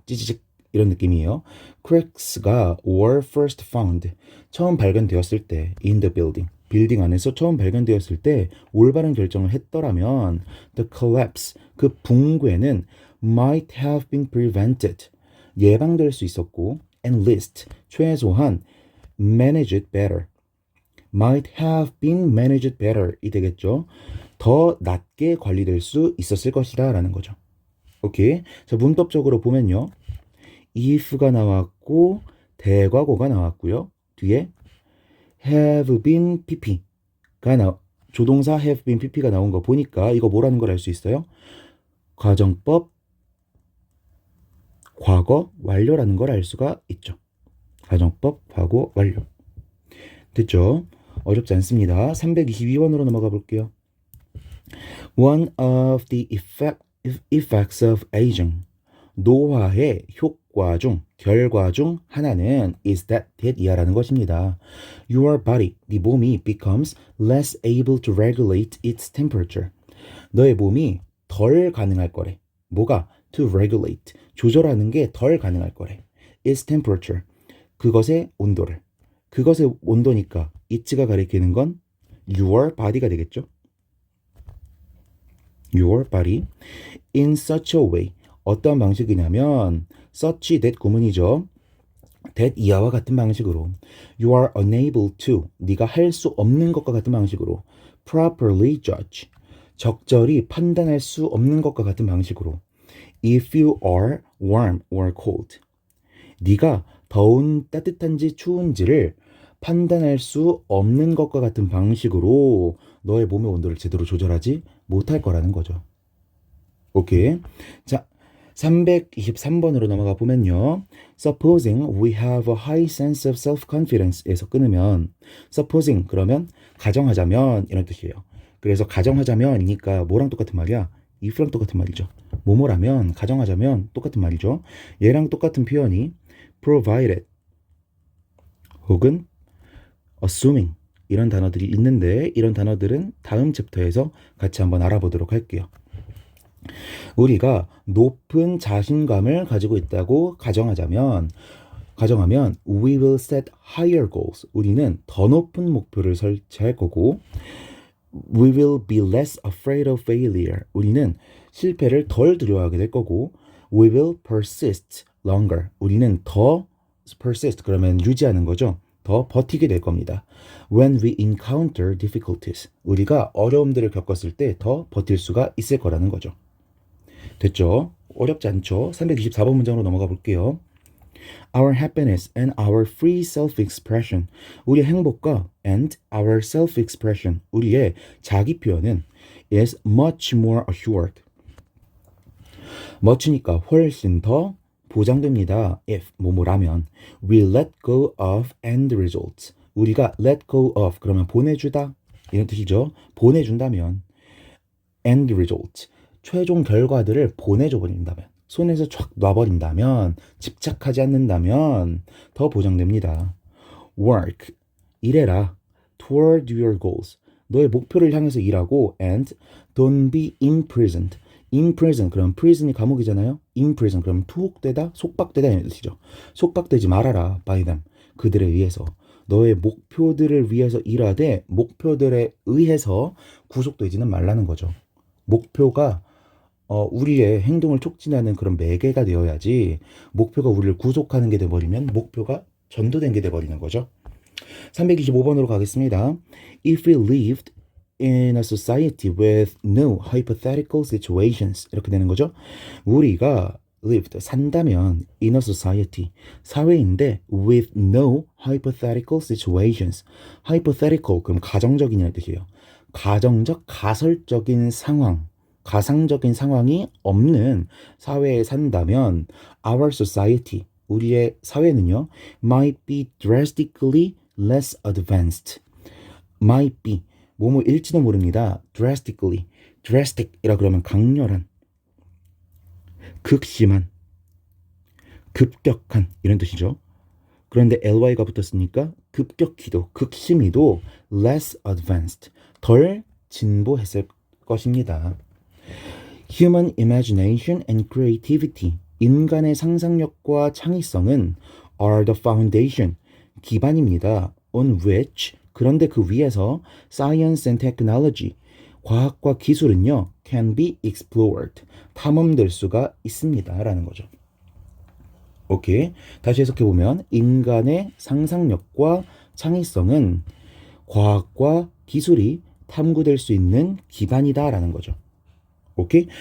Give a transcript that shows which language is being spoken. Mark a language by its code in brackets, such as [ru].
[ko] 찌찌직 이런 느낌이에요. [en] cracks [ko] 가 [en] were first found [ko] 처음 발견되었을 때 [en] in the [ko] 빌딩 안에서 처음 발견되었을 때 올바른 결정을 했더라면 [en] the collapse [ko] 그 붕괴는 [en] might have been prevented [ko] 예방될 수 있었고 [en] and least [ko] 최소한 [en] managed better. might have been managed better [ko] 이 되겠죠. 더 낮게 관리될 수 있었을 것이다 라는 거죠. 오케이. 자, 문법적으로 보면요. [en] if [ko] 가 나왔고 대과거가 나왔고요. 뒤에 [en] have been pp [ko] 가 조동사 have been pp가 나온 거 보니까 이거 뭐라는 걸 알 수 있어요? 가정법 과거 완료라는 걸 알 수가 있죠. 가정법 과거 완료. 됐죠? 어렵지 않습니다. 322번으로 넘어가 볼게요. [en] One of the effects of aging. [ko] 노화의 효과 중, 결과 중 하나는 [en] is that [ko] 이하라는 것입니다. [en] Your body, [ko] 네 몸이 [en] becomes less able to regulate its temperature. [ko] 너의 몸이 덜 가능할 거래. 뭐가? [en] To regulate. [ko] 조절하는 게 덜 가능할 거래. [en] its temperature. [ko] 그것의 온도를. 그것의 온도니까 [en] it [ko] 가 가리키는 건 [en] your body [ko] 가 되겠죠. [en] your body in such a way. [ko] 어떤 방식이냐면 [en] such that [ko] 구문이죠. [en] that [ko] 이하와 같은 방식으로 [en] you are unable to [ko] 네가 할 수 없는 것과 같은 방식으로 [en] properly judge [ko] 적절히 판단할 수 없는 것과 같은 방식으로 [en] if you are warm or cold [ko] 네가 더운 따뜻한지 추운지를 판단할 수 없는 것과 같은 방식으로 너의 몸의 온도를 제대로 조절하지 못할 거라는 거죠. 오케이. 자, 323번으로 넘어가 보면요. [en] Supposing we have a high sense of self-confidence [ko] 에서 끊으면 [en] supposing [ko] 그러면 가정하자면 이런 뜻이에요. 그래서 가정하자면이니까 뭐랑 똑같은 말이야? [en] if [ko] 랑 똑같은 말이죠. 뭐뭐라면 가정하자면 똑같은 말이죠. 얘랑 똑같은 표현이 [en] provided [ko] 혹은 [en] assuming [ko] 이런 단어들이 있는데 이런 단어들은 다음 챕터에서 같이 한번 알아보도록 할게요. 우리가 높은 자신감을 가지고 있다고 가정하면 [en] we will set higher goals. [ko] 우리는 더 높은 목표를 설치할 거고 [en] We will be less afraid of failure. [ko] 우리는 실패를 덜 두려워하게 될 거고 [en] We will persist longer. [ko] 우리는 더 [en] persist [ko] 그러면 유지하는 거죠. 더 버티게 될 겁니다. [en] When we encounter difficulties. [ko] 우리가 어려움들을 겪었을 때 더 버틸 수가 있을 거라는 거죠. 됐죠? 어렵지 않죠? 324번 문장으로 넘어가 볼게요. [en] Our happiness and our free self-expression. [ko] 우리의 행복과 [en] and our self-expression. [ko] 우리의 자기 표현은 [en] is much more assured. [ko] much니까 훨씬 더 보장됩니다. [en] if [ko] 뭐뭐라면 [en] we let go of end results. [ko] 우리가 [en] let go of [ko] 그러면 보내주다 이런 뜻이죠. 보내준다면 [en] end results [ko] 최종 결과들을 보내줘 버린다면 손에서 촥 놔버린다면 집착하지 않는다면 더 보장됩니다. [en] work [ko] 일해라 [en] toward your goals [ko] 너의 목표를 향해서 일하고 [en] and don't be imprisoned imprisoned [ko] 그럼 [en] prison [ko] 이 감옥이잖아요. [en] imprisoned [ko] 그럼 투옥되다 속박되다 이런 뜻이죠. 속박되지 말아라 [en] by them [ko] 그들에 의해서 너의 목표들을 위해서 일하되 목표들에 의해서 구속되지는 말라는 거죠. 목표가 우리의 행동을 촉진하는 그런 매개가 되어야지 목표가 우리를 구속하는 게 돼버리면 목표가 전도된 게 돼버리는 거죠. 325번으로 가겠습니다. [en] If we lived in a society with no hypothetical situations [ko] 이렇게 되는 거죠. 우리가 [en] lived [ko] 산다면 [en] in a society [ko] 사회인데 [en] with no hypothetical situations hypothetical [ko] 그럼 가정적이냐는 뜻이에요. 가정적 가설적인 상황 가상적인 상황이 없는 사회에 산다면 [en] our society [ko] 우리의 사회는요 [en] might be drastically less advanced might be [ko] 뭐뭐일지도 모릅니다. [en] drastically drastic [ko] 이라 그러면 강렬한 극심한 급격한 이런 뜻이죠. 그런데 [en] ly [ko] 가 붙었으니까 급격히도 극심히도 [en] less advanced [ko] 덜 진보했을 것입니다. [en] Human imagination and creativity [ko] 인간의 상상력과 창의성은 [en] are the foundation [ko] 기반입니다. [en] on which [ko] 그런데 그 위에서 [en] science and technology [ko] 과학과 기술은요 [en] can be explored [ko] 탐험될 수가 있습니다 라는 거죠. 오케이 다시 해석해보면 인간의 상상력과 창의성은 과학과 기술이 탐구될 수 있는 기반이다 라는 거죠. 오케이?